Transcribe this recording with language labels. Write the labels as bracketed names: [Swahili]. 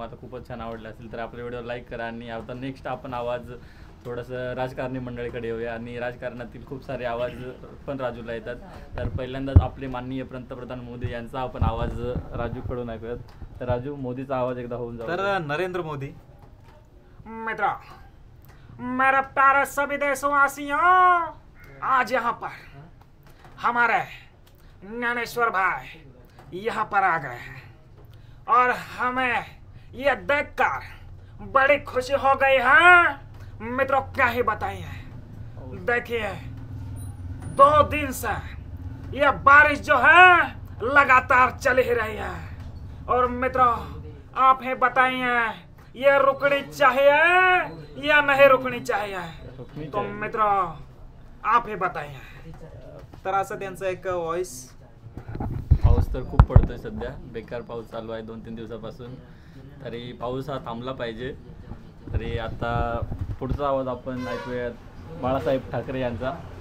[Marathi] तुम्हाला खूपच छान आवडले असतील तर आपल्या व्हिडिओ लाईक करा. आणि आता नेक्स्ट आपण आवाज थोडंसं राजकारणी मंडळीकडे येऊया. आणि राजकारणातील खूप सारे आवाज पण राजूला येतात. तर पहिल्यांदाच आपले माननीय पंतप्रधान मोदी यांचा आपण आवाज राजूकडून ऐकूयात. तर राजू मोदीचा आवाज एकदा होऊन जाऊ. [Hindi] तर नरेंद्र मोदी मित्र मेरे प्यारे सभी देशवासियों आज यहाँ पर हमारे ज्ञानेश्वर भाई यहाँ पर आ गए हैं और हमें ये देखकर बड़ी खुशी हो गई है. मित्रों क्या ही बताइए. देखिए 2 दिन से ये बारिश जो है लगातार चल ही रही है. और मित्रों आप ही बताइए ये रुकनी चाहिए या नहीं रुकनी चाहिए. तो मित्रों आप ही बताइए. [Marathi] तर असं त्यांचं एक व्हॉइस. पाऊस तर खूप पडतोय सध्या. बेकार पाऊस चालू आहे 2-3 दिवसापासून. तरी पाऊस हा थांबला पाहिजे. तरी आता पुढचा आवाज आपण ऐकूयात बाळासाहेब ठाकरे यांचा.